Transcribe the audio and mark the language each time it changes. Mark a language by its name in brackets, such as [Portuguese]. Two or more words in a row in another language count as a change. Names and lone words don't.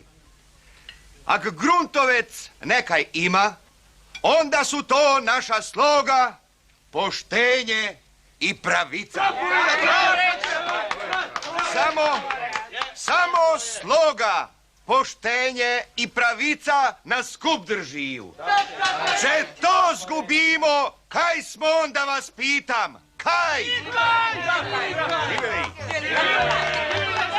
[Croatian] Ak Gruntovec nekaj ima, onda su to naša sloga, poštenje i pravica. Samo sloga, poštenje i pravica nas skup držiju. Če to zgubimo, kaj smo onda vas pitam? Kaj?